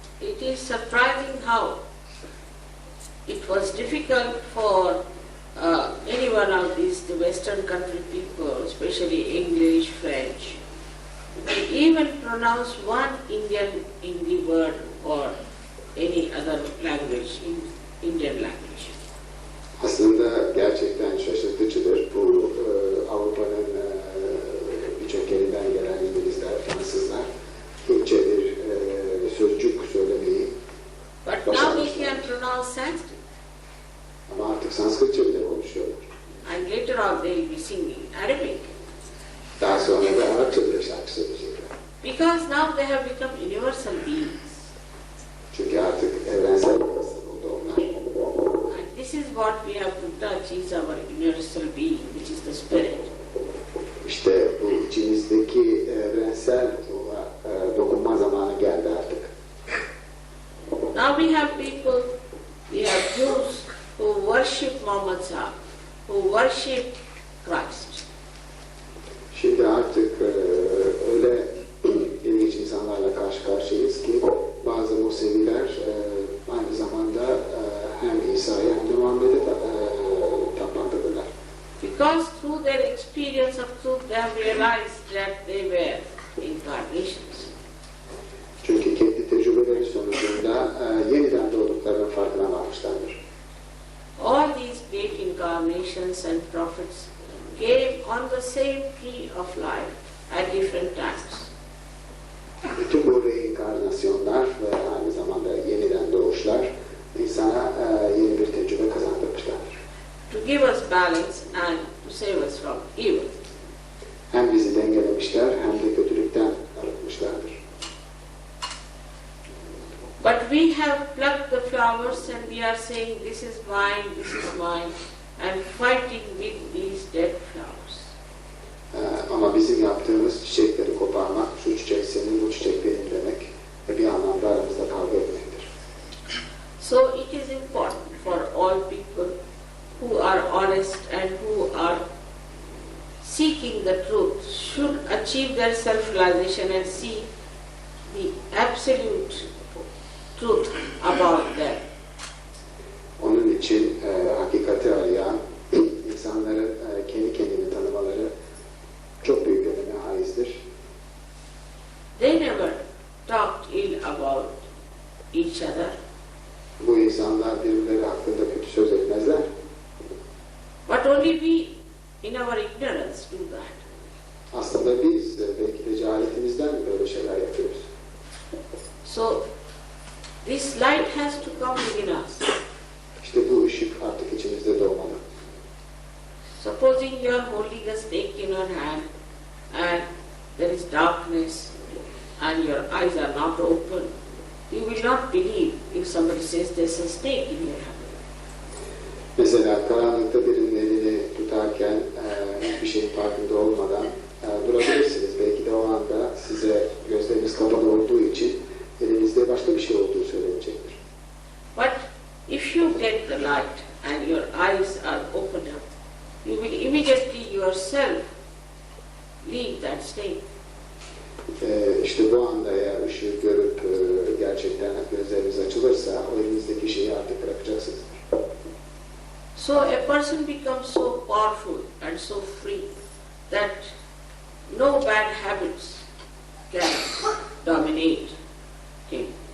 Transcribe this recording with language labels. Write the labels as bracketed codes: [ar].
[en] It is surprising how it was difficult for any one of these the Western country people, especially English, French, to even pronounce one Indian word or any other language, Indian language. [tr] Aslında gerçekten şaşırtıcıdır. Bu Avrupa'nın birçok yerinden gelen İngilizler, Fransızlar Türkçe bir sözcük söylemeyi [en] But now we can pronounce Sanskrit. [tr] Ama artık Sanskritçe bile konuşuyorlar. [en] And later on they will be singing Arabic. [tr] Daha sonra da Arapça bile şarkı söyleyecekler. [en] Because now they have become universal beings. [tr] Çünkü artık evrensel bir insan oldu onlar. [en] And this is what we have to touch is our universal being, which is the spirit. [tr] İşte bu içimizdeki evrensel dokunma zamanı geldi artık. [en] Now we have people, we have Jews who worship Vaisa who worship Christ. [tr] Şimdi artık öyle ilginç insanlarla karşı karşıyayız ki bazı Museviler aynı zamanda hem İsa'ya hem de Muhammed'e tapmaktadılar. [en] Because through their experience of truth they have realized that they were incarnations. [tr] Çünkü kendi tecrübeleri sonucunda yeniden doğduklarının farkına varmışlardır. [en] All these great incarnations and prophets came on the same tree of life at different times. [tr] Bütün bu reenkarnasyonlar ve aynı zamanda yeniden doğuşlar insana yeni bir tecrübe kazandırmışlardır. [en] To give us balance and to save us from evil. [tr] Hem bizi dengelemişler hem de kötülükten arıtmışlardır. [en] But we have plucked the flowers and we are saying this is mine, and fighting with these dead flowers. [tr] Ama bizim yaptığımız çiçekleri koparmak, şu çiçek senin, bu çiçek benim demek ve bir anlamda aramızda kavga etmektir. [en] So it is important for all people who are honest and who are seeking the truth should achieve their self-realization and see the absolute truth about them. [tr] Onun için hakikati arayan insanların kendi kendini tanımaları çok büyük öneme haizdir. [en] They never talked ill about each other. [tr] Bu insanlar birbirleri hakkında kötü söz etmezler. [en] But only we, in our ignorance, do that. [tr] Aslında biz belki de cehaletimizden böyle şeyler yapıyoruz. [en] So, this light has to come within us. [tr] İşte bu ışık artık içimizde doğmalı. [en] Supposing you are holding a snake in your hand and there is darkness and your eyes are not open, you will not believe if somebody says there's a snake in your hand. [tr] Mesela karanlıkta birinin elini tutarken hiçbir şeyin farkında olmadan durabilirsiniz. Belki de o anda size gözleriniz kapalı olduğu için elinizde başka bir şey olduğu söylenecektir. [en] But if you get the light and your eyes are opened up, you will immediately yourself leave that snake. [tr] İşte bu anda eğer ışığı görüp gerçekten gözleriniz açılırsa o elinizdeki şeyi artık bırakacaksınız. [en] So a person becomes so powerful and so free that no bad habits can dominate him.